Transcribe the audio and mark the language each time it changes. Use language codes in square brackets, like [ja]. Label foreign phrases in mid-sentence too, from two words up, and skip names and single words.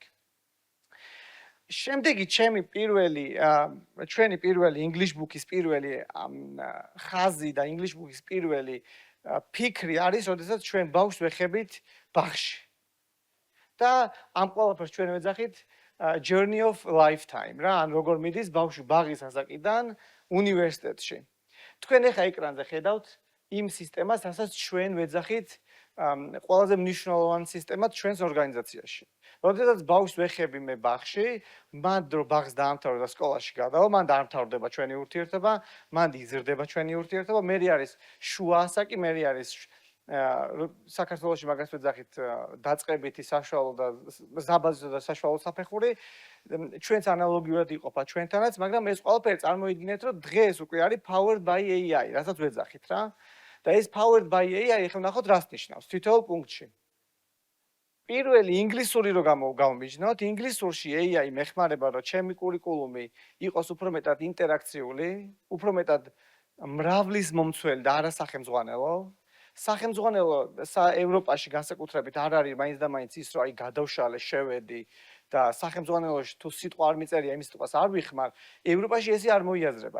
[ka] შემდეგი ჩვენი პირველი English Book-ის პირველი ხაზი და English Book-ის პირველი ფიქრი არის, როდესაც ჩვენ ბავშვს ვეხებით ბაღში. და ამ ყველაფერს ჩვენ ვეძახით [en] journey of lifetime, [ka] რა, ან როგორ მიდის ბავშვი ბაღის ასაკიდან უნივერსიტეტში. თქვენ ახლა ეკრანზე ხედავთ იმ სისტემას, რასაც ჩვენ ვეძახით ყველაზე მნიშვნელოვანი სისტემად ჩვენს ორგანიზაციაში. როდესაც ბავშვს ვეხები მე ბაღში, მან დრო ბაღს დაამთავრა და სკოლაში გადავა, მან დაამთავრდება ჩვენი ურთიერთობა, მან იზრდება ჩვენი ურთიერთობა, მე არის შუა ასაკი, მე არის საქართველოში მაგას ვეძახით დაწყებითი საშუალო და საბაზისო და საშუალო საფეხური, ჩვენს ანალოგიურად იყოფა ჩვენთანაც, მაგრამ ეს ყველაფერი წარმოიდგინეთ, რომ დღეს უკვე არის [en] powered by AI, [ka] რასაც ვეძახით რა. და ეს [en] powered by AI [ka] ახლა ნახოთ რას ნიშნავს თითოეულ პუნქტში. პირველი ინგლისური რო გამომიჯნოთ, ინგლისურში AI მეხმარება, რომ ჩემი კურიკულუმი იყოს უფრო მეტად ინტერაქციული, უფრო მეტად მრავლის მომცველი და არა სახელმძღვანელო. სახელმძღვანელო ევროპაში განსაკუთრებით არ არის მაინც და მაინც ის, რომ აი გადავშალე, შევედი და სახელმძღვანელოში თუ სიტყვა არ მიწერია, იმის სიტყვას არ ვიხმარ, ევროპაში ესე არ მოიაზრება.